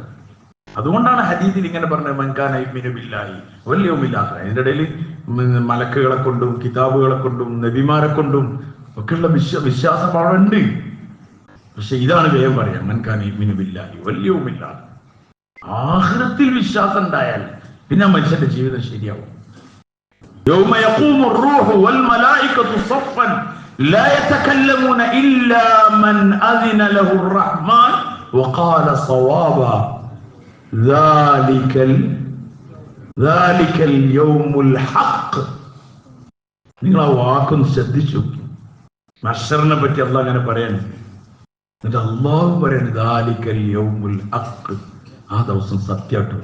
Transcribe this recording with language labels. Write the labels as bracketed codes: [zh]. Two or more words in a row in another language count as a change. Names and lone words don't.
[ml] അതുകൊണ്ടാണ് ഹദീസിൽ ഇങ്ങനെ പറഞ്ഞത്, [ar] من كان يؤمن بالله واليوم الآخر. [ml] അതിന്റെ ഇടയിൽ മലക്കുകളെ കൊണ്ടും കിതാബുകളെ കൊണ്ടും നബിമാരെ കൊണ്ടും ഒക്കെയുള്ള വിശ്വാസം അവിടെ ഉണ്ട്. പക്ഷെ ഇതാണ് വേഗം പറയാം, [ar] من كان يؤمن بالله واليوم الآخر. [ml] ആഖിറത്തിൽ വിശ്വാസം ഉണ്ടായാൽ പിന്നെ ആ മനുഷ്യന്റെ ജീവിതം ശരിയാവും. [ar] يوم يقوم الروح والملائكة صفا لا يتكلمون إلا من أذن له الرحمن وقال صوابا. [ml] നിങ്ങൾ ആ വാക്കൊന്ന് ശ്രദ്ധിച്ചു. മഹ്ശറിനെ പറ്റി അള്ളാഹ് അങ്ങനെ പറയാണ്. എന്നിട്ട് അള്ളാഹു പറയാണ് [ar] ذلك اليوم الحق, [ml] ആ ദിവസം സത്യമായിട്ട്.